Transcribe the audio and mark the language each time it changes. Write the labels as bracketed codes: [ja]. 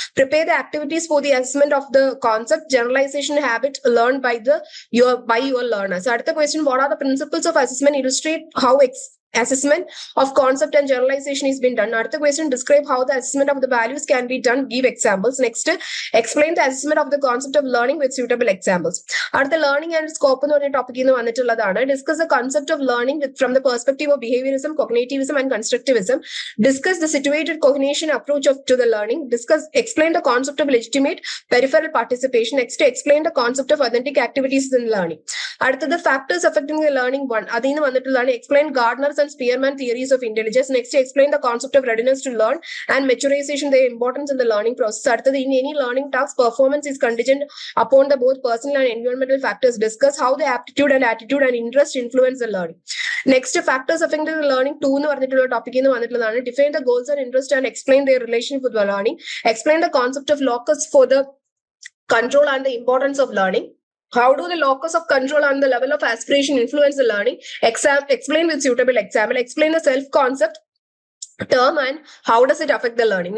[en] Prepare the activities for the assessment of the concept, generalization habit learned by your learners. [ta] அடுத்த [en] question, what are the principles of assessment? Illustrate how assessment of concept and generalization is been done. Another question, describe how the assessment of the values can be done. Give examples. Next, explain the assessment of the concept of learning with suitable examples. Another learning and scope [ml] എന്ന് പറഞ്ഞ ടോപ്പിക്കിൽ നിന്ന് വന്നിട്ടുള്ളതാണ്. [en] Discuss the concept of learning from the perspective of behaviorism, cognitivism and constructivism. Discuss the situated cognition approach to the learning. Explain the concept of legitimate peripheral participation. Next, explain the concept of authentic activities in learning. [ml] അടുത്തത് [en] factors affecting the learning [ml] 1 അതിൽ നിന്ന് വന്നിട്ടുള്ളതാണ്. [en] Explain Gardner's and Spearman theories of intelligence. Next, explain the concept of readiness to learn and maturization, their importance in the learning process. [ta] அடுத்தது, [en] in any learning task, performance is contingent upon the both personal and environmental factors. Discuss how the aptitude and attitude and interest influence the learning. [ml] Next factors affecting learning 2 എന്ന് പറഞ്ഞിട്ടുള്ള ടോപ്പിക്കിൽ നിന്ന് വന്നിട്ടുള്ളതാണ്. [en] Define the goals and interest and explain the relation with learning. Explain the concept of locus for the control and the importance of learning. How do the locus of control and the level of aspiration influence the learning? Explain with suitable example. Explain the self-concept term and how does it affect the learning.